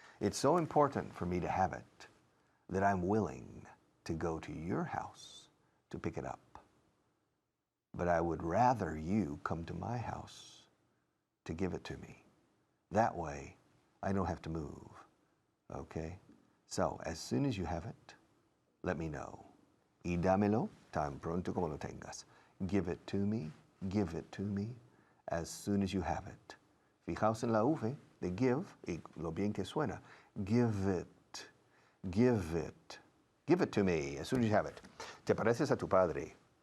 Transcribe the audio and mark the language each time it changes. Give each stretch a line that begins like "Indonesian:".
English: It's so important for me to have it that I'm willing to go to your house to pick it up. But I would rather you come to my house to give it to me. That way, I don't have to move. Okay? So, as soon as you have it, let me know.
Spanish: Y dámelo tan pronto como lo tengas.
English: Give it to me. Give it to me as soon as you have it.
Spanish: Fijaos en la V de give y lo bien que suena.
English: Give it. Give it. Give it to me as soon as you have it.
Spanish: ¿Te pareces a tu padre?